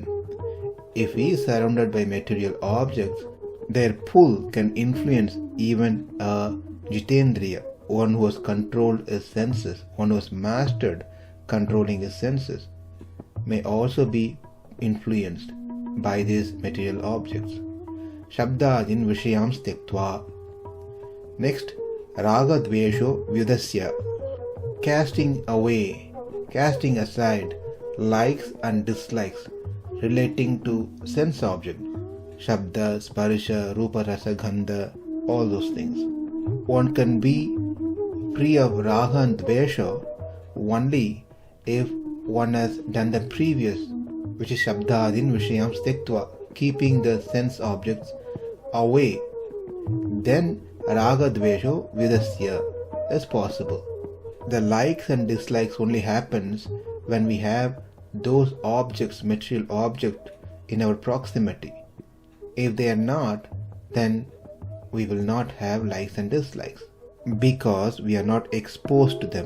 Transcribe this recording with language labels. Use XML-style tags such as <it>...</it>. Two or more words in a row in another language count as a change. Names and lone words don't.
<en>If he is surrounded by material objects, their pull can influence even a jitendriya, one who has controlled his senses, one who has mastered controlling his senses, may also be influenced by these material objects.</en> <sa>śabdādīn viśayāṁs tyaktvā. Next, rāga-dveṣau vyudasya,</sa> <en>casting away, casting aside likes and dislikes relating to sense objects,</en> <sa>shabda, sparsha, rupa, rasa, gandha,</sa> <en>all those things. One can be free of raga and dveṣau only if one has done the previous, which is</en> <sa>śabdādīn viśayāṁs tyaktvā,</sa> <en>keeping the sense objects away.</en> <sa>Then rāga-dveṣau vyudasya is possible.</sa> <en>The likes and dislikes only happens when we have those objects, material objects, in our proximity. If they are not, then we will not have likes and dislikes because we are not exposed to them.</en>